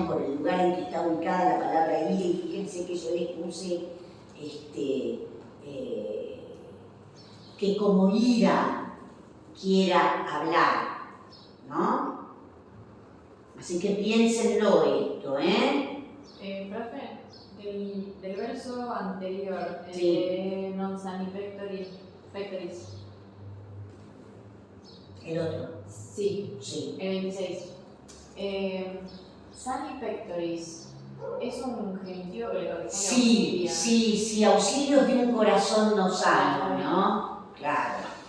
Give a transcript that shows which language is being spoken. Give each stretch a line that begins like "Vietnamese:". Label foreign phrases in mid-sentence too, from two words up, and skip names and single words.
Spanish: Por el lugar en que está ubicada la palabra ira, y fíjense que yo les puse que como ira quiera hablar, ¿no? Así que piénsenlo esto, Profe, del verso anterior, Sí.
Latin: non sani pectoris.
Spanish: El otro. Sí, Sí. el 26.
Latin: Sani pectoris
Spanish: es un genitivo que le corresponde a Sí, auxilios de un corazón no sano, ¿no? Claro.